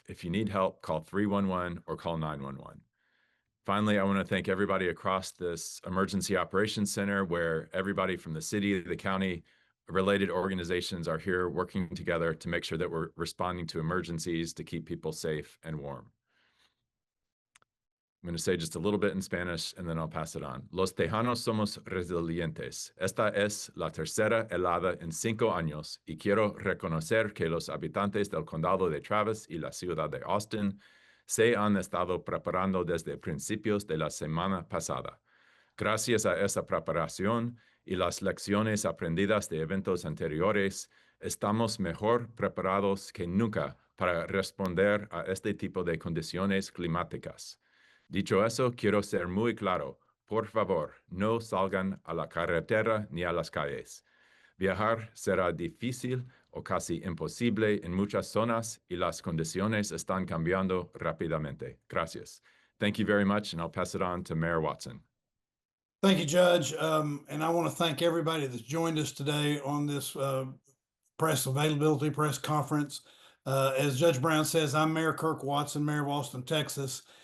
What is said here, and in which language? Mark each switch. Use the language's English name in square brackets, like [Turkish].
[English] If you need help, call 311 or call 911. Finally, I want to thank everybody across this Emergency Operations Center, where everybody from the city, the county, related organizations are here working together to make sure that we're responding to emergencies to keep people safe and warm. I'm going to say just a little bit in Spanish, and then I'll pass it on. [Spanish] Los Tejanos somos resilientes. Esta es la tercera helada en 5 años, y quiero reconocer que los habitantes del condado de Travis y la ciudad de Austin se han estado preparando desde principios de la semana pasada. Gracias a esa preparación y las lecciones aprendidas de eventos anteriores, estamos mejor preparados que nunca para responder a este tipo de condiciones climáticas. Dicho eso, quiero ser muy claro. Por favor, no salgan a la carretera ni a las calles. Viajar será difícil o casi imposible en muchas zonas, y las condiciones están cambiando rápidamente. Gracias. [English] Thank you very much, and I'll pass it on to Mayor Watson. Thank you, Judge. And I want to thank everybody that's joined us today on this press availability press conference. As Judge Brown says, I'm Mayor Kirk Watson, Mayor of Austin, Texas.